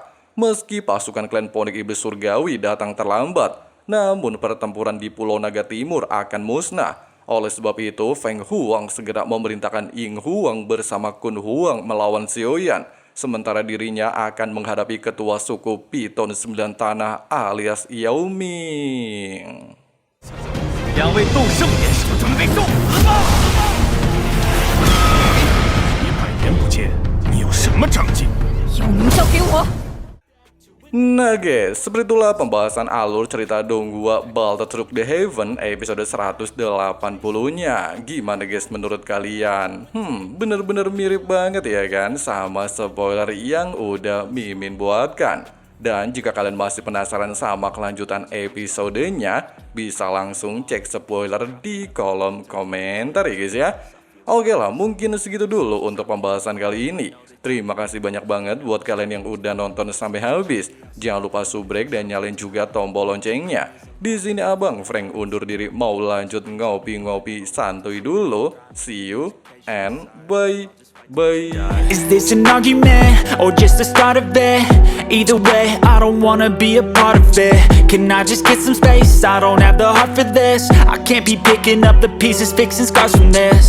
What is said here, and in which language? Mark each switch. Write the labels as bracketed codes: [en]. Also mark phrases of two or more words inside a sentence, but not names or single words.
[id] Meski pasukan klan Ponik Iblis Surgawi datang terlambat, namun pertempuran di Pulau Naga Timur akan musnah. Oleh sebab itu, Feng Huang segera memerintahkan Ying Huang bersama Kun Huang melawan Xiaoyan. Sementara dirinya akan menghadapi ketua suku Piton 9 Tanah alias Yao Ming. [zh] 两位斗圣元首准备动！100年不见，你有什么长进？有名交给我。 [id] Nah guys, seperti itulah pembahasan alur cerita Donghua Baltatruk The Heaven episode 180-nya. Gimana guys menurut kalian? Bener-bener mirip banget ya kan sama spoiler yang udah Mimin buatkan. Dan jika kalian masih penasaran sama kelanjutan episodenya, bisa langsung cek spoiler di kolom komentar ya guys ya. Oke lah, mungkin segitu dulu untuk pembahasan kali ini. Terima kasih banyak banget buat kalian yang udah nonton sampai habis. Jangan lupa subrek dan nyalain juga tombol loncengnya. Di sini Abang Frank undur diri mau lanjut ngopi-ngopi santuy dulu. [en] See you and bye. Is this an argument or just the start of it? Either way, I don't wanna be a part of it. Can I just get some space? I don't have the heart for this. I can't be picking up the pieces, fixing scars from this.